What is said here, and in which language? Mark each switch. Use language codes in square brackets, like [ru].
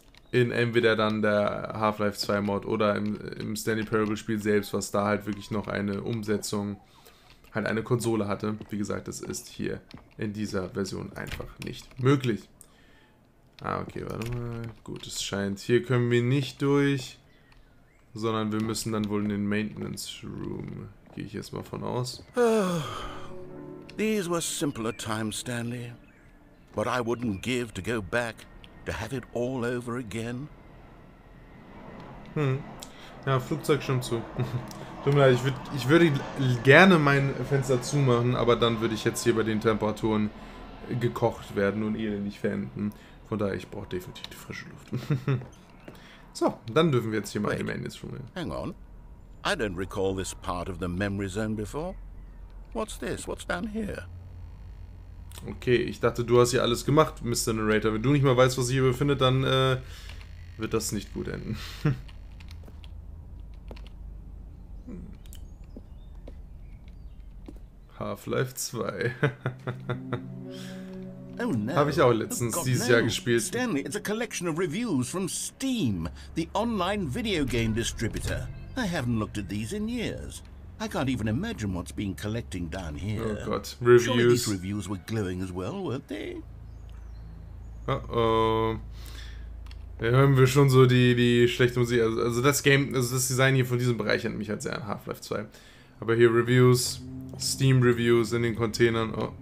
[de] In entweder dann der Half-Life 2 Mod oder im Stanley Parable Spiel selbst, was da halt wirklich noch eine Umsetzung, halt eine Konsole hatte. Wie gesagt, das ist hier in dieser Version einfach nicht möglich. Okay, warte mal. Gut, es scheint, hier können wir nicht durch, sondern wir müssen dann wohl in den Maintenance Room. Gehe ich jetzt mal von aus. [en] These were simpler times, Stanley. But I wouldn't give to go back. To have it all over again? [de] Ja, Flugzeug schon zu. Tut mir leid, ich würde gerne mein Fenster zumachen, aber dann würde ich jetzt hier bei den Temperaturen gekocht werden und elendig verenden. Von daher, ich brauche definitiv die frische Luft. So, dann dürfen wir jetzt hier mal im Ende schon. [en] Hang on. I don't recall this part of the memory zone before. What's this? What's down here? [de] Okay, ich dachte, du hast hier alles gemacht, Mr. Narrator. Wenn du nicht mal weißt, was sich hier befindet, dann wird das nicht gut enden. Half-Life 2. [en] Oh no. [de] Habe ich auch letztens dieses Jahr gespielt. [en] Stanley, it's a collection of reviews from Steam, the online video game distributor. I haven't looked at these in years. I can't even imagine what's been collecting down here. [de] Oh Gott, Reviews. [en] Surely these reviews were glowing as well, weren't they? Oh. [de] Da hören wir schon so die schlechte Musik. Also das Game, also das Design hier von diesem Bereich erinnert mich halt sehr an Half-Life 2. Aber hier Reviews, Steam-Reviews in den Containern.